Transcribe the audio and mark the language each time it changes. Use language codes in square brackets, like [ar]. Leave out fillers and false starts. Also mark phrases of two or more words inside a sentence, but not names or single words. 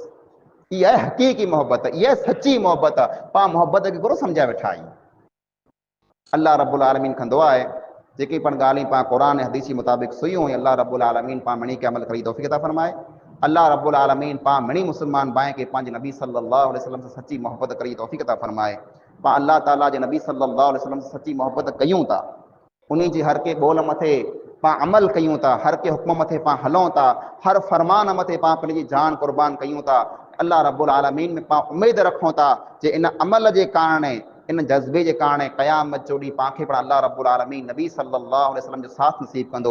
[sd] इहा आहे हक़ीक़ी मोहब्बत, इहा सची मोहब्बत। पाण मोहब्बत खे गुरु सम्झाए वेठा आहियूं। [ar] الله رب العالمين [sd] खां दुआ आहे जेकी पण ॻाल्हियूं पाण क़ुरान ऐं हदीस जे मुताबिक़ सुयूं, [ar] الله رب العالمين [sd] पाण मणी खे अमल करी तौफ़ीक़ अता फरमाए। [ar] الله رب العالمين [sd] पाण मणी मुस्लमान भाई खे पंहिंजे नबी [ar] صلى الله عليه وسلم [sd] से सच्ची मोहब्बत करी तौफ़ीक़ अता फरमाए। पाण अल्लाह ताला जे नबी [ar] صلى الله عليه وسلم [sd] से सच्ची मोहब्बत कयूं था, उन्हीं जी हर के ॿोल मथे पाण अमल कयूं था, हर के हुक्म मथे पाण हलूं था, हर फरमान मथे पाण पंहिंजी जान कुर्बान कयूं था। [ar] الله رب العالمين [sd] में पाण उमेद रखूं था जे इन अमल जे कारण, इन जज़्बे जे कारण क़यामत जो ॾींहुं पाण खे पण [ar] الله رب العالمين [sd] नबी [ar] صلى الله عليه وسلم [sd] जो साथ नसीब कंदो।